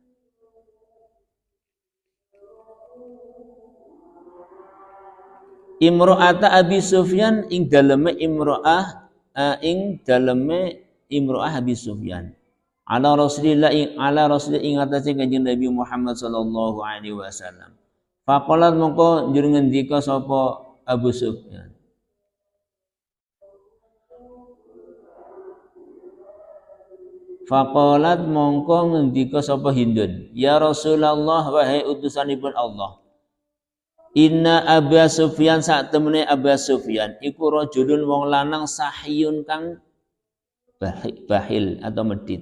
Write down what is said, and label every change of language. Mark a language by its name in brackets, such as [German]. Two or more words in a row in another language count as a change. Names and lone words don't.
[Javanese] Imro'ata Abi Sufyan ing daleme imro'ah Abi Sufyan. [Arabic] Ala Rasulillah [Javanese] ing atase Kanjeng Nabi Muhammad [Arabic] sallallahu alaihi wasallam. [Javanese] Faqalat mongko njur ngendika sapa Abu Sufyan. Faqalat mongko ngendika sapa Hindun, [Arabic] ya Rasulullah [Javanese] wahai utusanipun Allah. Inna Aba Sufyan sak temene Aba Sufyan iku rajulun wong lanang sahiyun kang bahil atau medit.